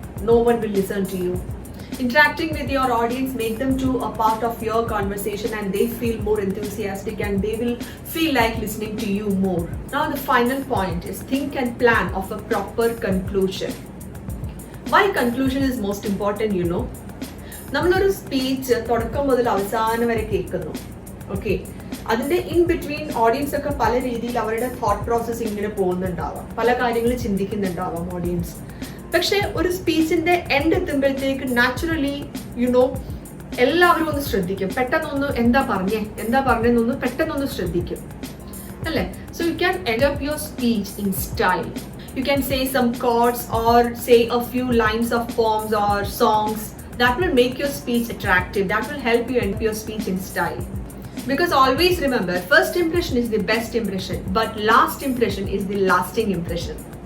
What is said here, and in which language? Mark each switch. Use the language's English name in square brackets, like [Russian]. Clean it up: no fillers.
[English] No one will listen to you. Interacting with your audience, make them to a part of your conversation and they feel more enthusiastic and they will feel like listening to you more. Now the final point is think and plan of a proper conclusion. Why conclusion is most important, you know? [Malayalam] നമ്മളൊരു speech തുടക്കം മുതൽ അവസാനം വരെ കേൾക്കുന്നു. Okay, അതിൻ്റെ in between audience ഒക്കെ പല രീതിയിൽ അവരുടെ തോട്ട് പ്രോസസ്സ് ഇങ്ങനെ പോകുന്നുണ്ടാവാം, പല കാര്യങ്ങൾ ചിന്തിക്കുന്നുണ്ടാവാം ഓഡിയൻസ്. പക്ഷേ ഒരു സ്പീച്ചിന്റെ എൻഡ് എത്തുമ്പോഴത്തേക്ക് നാച്ചുറലി യുനോ എല്ലാവരും ഒന്ന് ശ്രദ്ധിക്കും, പെട്ടെന്നൊന്ന് എന്താ പറഞ്ഞെന്നൊന്ന് പെട്ടെന്നൊന്ന് ശ്രദ്ധിക്കും അല്ലേ. [English] So you can end up your speech in style. You can say some chords or say a few lines of poems or songs that will make your speech attractive, that will help you end your speech in style. Because always remember, first impression is the best impression, but last impression is the lasting impression.